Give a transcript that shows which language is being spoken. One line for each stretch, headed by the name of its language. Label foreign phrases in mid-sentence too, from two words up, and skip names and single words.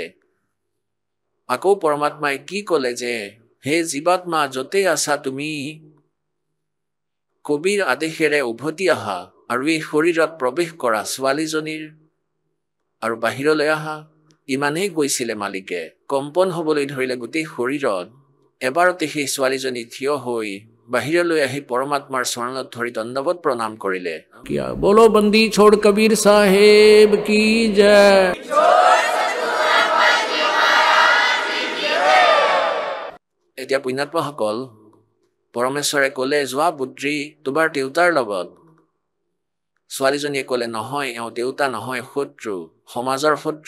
Assamese: আকৌ পৰমাত্মাই কি ক'লে যে হে জীৱাত্মা, য'তেই আছা তুমি কবিৰ আদেশেৰে উভতি আহা আৰু এই শৰীৰত প্ৰৱেশ কৰা ছোৱালীজনীৰ আৰু বাহিৰলৈ আহা। ইমানেই কৈছিলে মালিকে, কম্পন হ'বলৈ ধৰিলে গোটেই শৰীৰত। এবাৰতে সেই ছোৱালীজনী থিয় হৈ বাহিৰলৈ আহি পৰমাত্মাৰ চৰণত ধৰি দণ্ডৱত প্ৰণাম কৰিলে।
Hindi: किया बोलो बंदी छोड़ कबीर साहेब की जय।
Assamese: এতিয়া পুণ্যাত্মাসকল, পৰমেশ্বৰে ক'লে যোৱা পুত্ৰী, তোমাৰ দেউতাৰ লগত। ছোৱালীজনীয়ে ক'লে নহয়, এওঁ দেউতা নহয়, শত্ৰু, সমাজৰ শত্ৰু।